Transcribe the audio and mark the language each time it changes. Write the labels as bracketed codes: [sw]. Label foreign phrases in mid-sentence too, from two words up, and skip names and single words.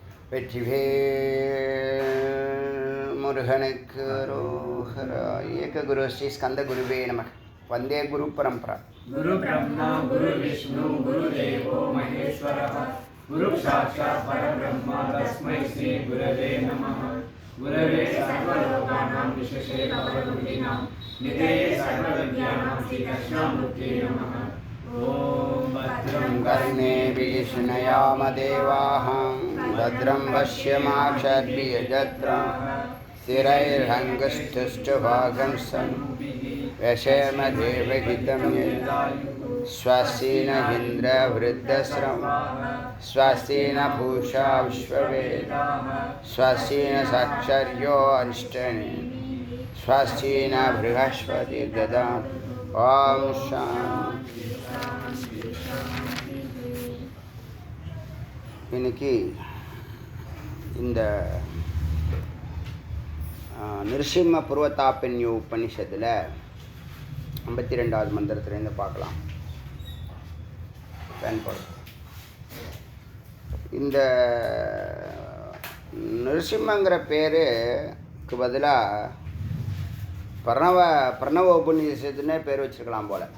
[ta] வெற்றிவேல் முருகனுக்கு ரோஹரா. [sa] एक गुरु श्री स्कन्द गुरवे नमः. वन्दे गुरु परम्परा. गुरु ब्रह्मा गुरु विष्णु गुरु देवो महेश्वरः गुरु साक्षात् परब्रह्म तस्मै श्री गुरवे नमः. गुरवे सर्वलोकानां भिषजे भवरोगिणां निधये सर्वविद्यानां श्री दक्षिणामूर्तये नमः. ओम् भद्रं கர்ணேபிः शृणुयाम देवाः भद्रं पश्येमाक्षभिर्यजत्राः स्थिरैरङ्गस्तुष्टुभागं व्यशेम देवहितं स्वस्ति न इन्द्रवृद्धश्रवा स्वस्ति न पूषा विश्ववेदाः स्वस्ति न साक्षर्यो अरिष्टनेमिः स्वस्ति न बृहस्पतिर्दधातु. ओम शांति. [ta] இன்னைக்கு இந்த நிருசிம்ம புருவதாபன்ய உபனிஷத்தில் 52வது மந்திரத்திலேருந்து பார்க்கலாம். இந்த நிருசிம்மங்கிற பேருக்கு பதிலாக பிரணவ உபநிஷத்துன்னே பேர் வச்சுருக்கலாம் போல்.